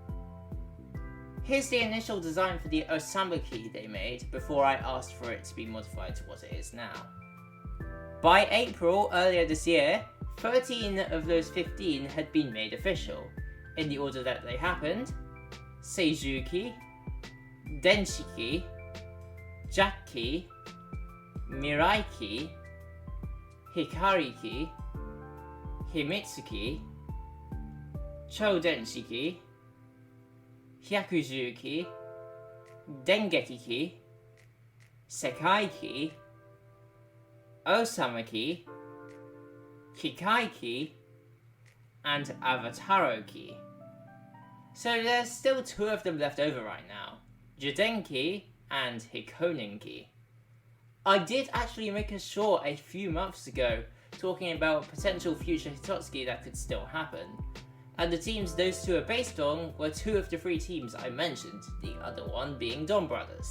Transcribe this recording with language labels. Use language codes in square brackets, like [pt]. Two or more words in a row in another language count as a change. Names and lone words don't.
[en] Here's the initial design for the Osamu-ki they made before I asked for it to be modified to what it is now. By April earlier this year, 13 of those 15 had been made official, in the order that they happened: Seijuki, Denshiki, Jack-ki, Mirai-ki, Hikari-ki, Himitsu-ki, Choudenshiki, Hyakuju-ki, Dengeki-ki, Sekai-ki, Osamu-ki, Kikai-ki, and Avataro-ki. So there's still 2 of them left over right now, Judenki and Hikonin-ki. I did actually make a short a few months ago talking about potential future Hitotsuki that could still happen, and the teams those 2 are based on were 2 of the 3 teams I mentioned, the other one being Donbrothers.